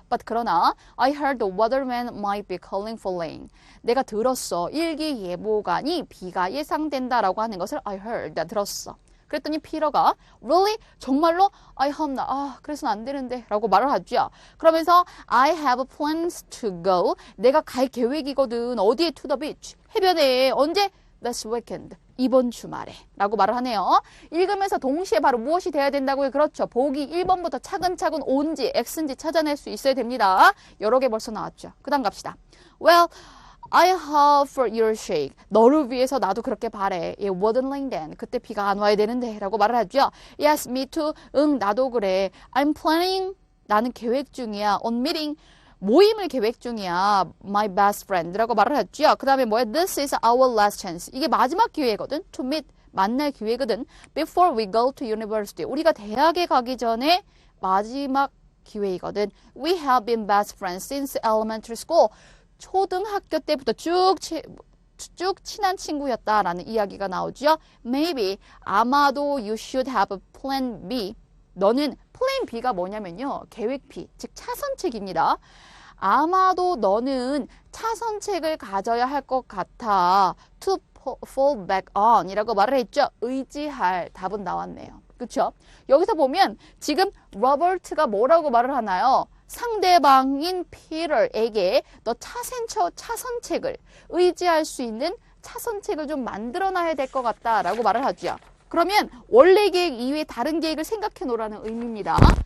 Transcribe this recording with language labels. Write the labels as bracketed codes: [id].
[en] But [ko] 그러나 [en] I heard the weatherman might be calling for rain. [ko] 내가 들었어. 일기 예보관이 비가 예상된다라고 하는 것을 [en] I heard. [ko] 내가 들었어. 그랬더니 피터가 [en] really? [ko] 정말로? [en] I hope not. [ko] 그래서는 안 되는데 라고 말을 하죠. 그러면서 [en] I have plans to go. [ko] 내가 갈 계획이거든. 어디에? [en] To the beach. [ko] 해변에. 언제? [en] This weekend. [ko] 이번 주말에 라고 말을 하네요. 읽으면서 동시에 바로 무엇이 돼야 된다고요? 그렇죠. 보기 1번부터 차근차근 온지 X인지 찾아낼 수 있어야 됩니다. 여러 개 벌써 나왔죠. 그 다음 갑시다. [en] Well, I hope for your sake. [ko] 너를 위해서 나도 그렇게 바래. [en] It wouldn't rain then. [ko] 그때 비가 안 와야 되는데 라고 말을 하죠. [en] Yes, me too. [ko] 응, 나도 그래. [en] I'm planning. [ko] 나는 계획 중이야. [en] On meeting. [ko] 모임을 계획 중이야. [en] My best friend. [ko] 라고 말을 하죠. 그 다음에 뭐야? [en] This is our last chance. [ko] 이게 마지막 기회거든. [en] To meet. [ko] 만날 기회거든. [en] Before we go to university. [ko] 우리가 대학에 가기 전에 마지막 기회이거든. [en] We have been best friends since elementary school. [ko] 초등학교 때부터 쭉 친한 친구였다라는 이야기가 나오죠. [en] Maybe, [ko] 아마도 [en] you should have a plan B. [ko] 너는 plan B가 뭐냐면요. 계획 B, 즉 차선책입니다. 아마도 너는 차선책을 가져야 할 것 같아. [en] To fall back on [ko] 이라고 말을 했죠. 의지할. 답은 나왔네요. 그렇죠? 여기서 보면 지금 로버트가 뭐라고 말을 하나요? 상대방인 피터에게 너 차선책을 의지할 수 있는 차선책을 좀 만들어놔야 될 것 같다라고 말을 하죠. 그러면 원래 계획 이외에 다른 계획을 생각해 놓으라는 의미입니다.